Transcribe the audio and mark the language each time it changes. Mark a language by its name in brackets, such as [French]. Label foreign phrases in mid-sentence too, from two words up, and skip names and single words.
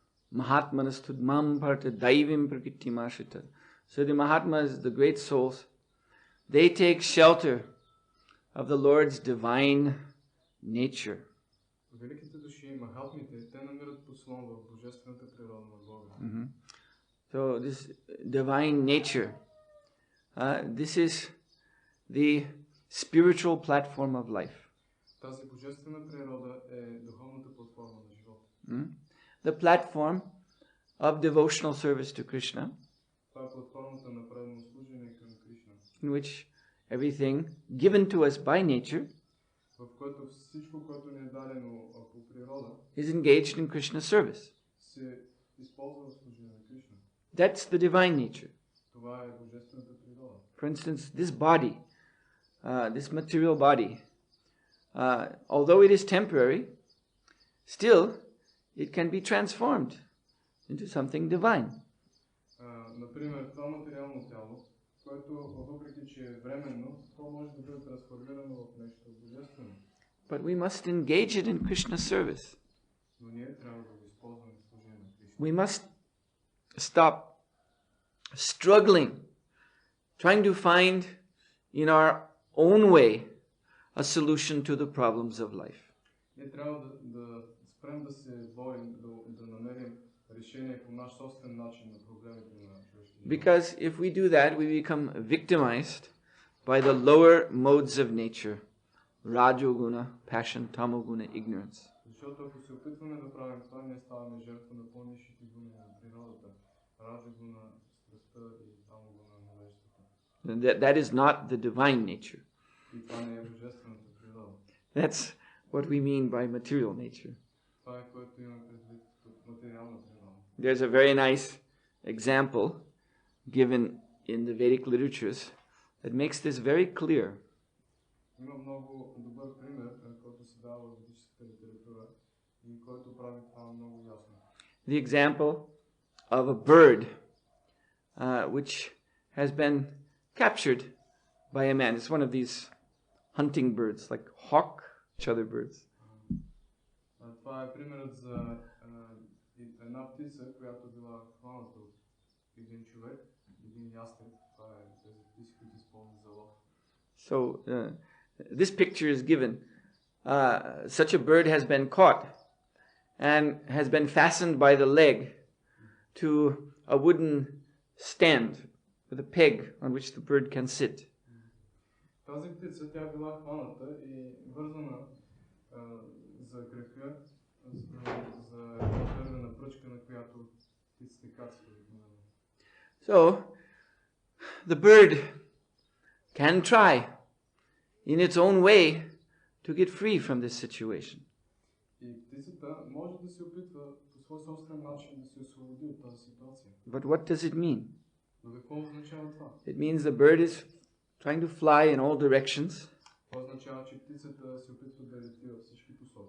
[Sanskrit] महात्मानस्तु मां पार्थ दैवीं प्रकृतिम् आश्रिताः. [English] So the Mahatmas, the great souls, they take shelter of the Lord's divine nature. [Bulgarian] Великите души, махатмите, те намират подслон в божествената природа на Бога. [English] So this divine nature, this is the spiritual platform of life. [Bulgarian] Тази божествена природа е духовната платформа на живота. [English] The platform of devotional service to Krishna, [Bulgarian] Това е платформата на преданно служение към Кришна, [English] in which everything given to us by nature [Bulgarian] в което всичко, което ни е дадено по природа, [English] is engaged in Krishna's service. [Bulgarian] се използва в служение на Кришна. [English] That's the divine nature. [Bulgarian] Това е божествената природа. [English] For instance, this body, this material body, although it is temporary, still it can be transformed into something divine. [Bulgarian] Например, това материално тяло, което въпреки че е временно, то може да бъде трансформирано в нещо божествено. [English] But we must engage it in Krishna's service. [Bulgarian] Но ние трябва да го използваме в служение на Кришна. [English] We must stop struggling, trying to find in our own way a solution to the problems of life. [Bulgarian] Ние трябва да спрем да се борим, да намерим решение по наш собствен начин на проблемите на човешкия живот. [English] Because if we do that, we become victimized by the lower modes of nature, rajoguna, passion, tamoguna, ignorance. [Bulgarian] Защото ако се опитваме да правим това, ние ставаме жертва на по-нисшите гуни на природата, раджогуна, страстта и тамогуна, невежеството. [English] That is not the divine nature. [Bulgarian] И това не е божествената природа. [English] That's what we mean by material nature. [Bulgarian] Това е което имаме предвид под материална природа. [English] There's a very nice example given in the Vedic literatures that makes this very clear. [Bulgarian] Има много добър пример, който се дава в ведическата литература и който прави това много ясно. [English] The example of a bird which has been captured by a man. It's one of these hunting birds, like hawk, which other birds. [Bulgarian] Това е примерът за една птица, която била хваната от един човек, един ястреб. Това е тези птици, които използват за лов. [English] So this picture is given. Such a bird has been caught and has been fastened by the leg to a wooden stand with a peg on which the bird can sit. [Bulgarian] Тази птица, тя била хваната и вързана за крака, за дървена пръчка, на която птиците кацат. [English] So the bird can try in its own way to get free from this situation. [Bulgarian] И птицата може да се опитва по свой собствен начин да се освободи от тази ситуация. [English] But what does it mean? [Bulgarian] Но какво означава това? [English] It means the bird is trying to fly in all directions, [Bulgarian] Това означава, че птицата се опитва да лети във всички посоки.